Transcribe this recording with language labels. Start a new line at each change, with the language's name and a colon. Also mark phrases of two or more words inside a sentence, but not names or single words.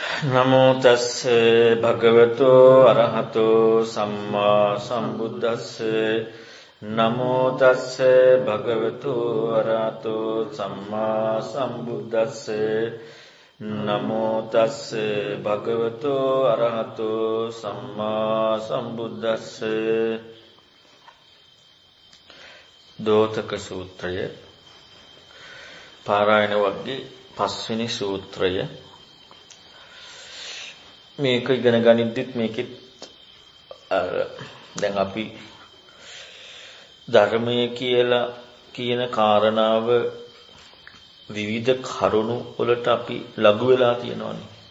Pali: නමෝ තස්ස භගවතු අරහතෝ සම්මා සම්බුද්දස්ස නමෝ තස්ස භගවතු අරහතෝ සම්මා සම්බුද්දස්ස නමෝ තස්ස භගවතු අරහතෝ සම්මා සම්බුද්දස්ස.
Sinhala: දෝතක සූත්‍රය පාරායන වර්ගයේ 5 වෙනි සූත්‍රය. මේක ඉගෙන ගනිද්දිත් මේකෙත් දැන් අපි ධර්මය කියලා කියන කාරණාව විවිධ කරුණු වලට අපි ලඝු වෙලා තියෙනවානේ.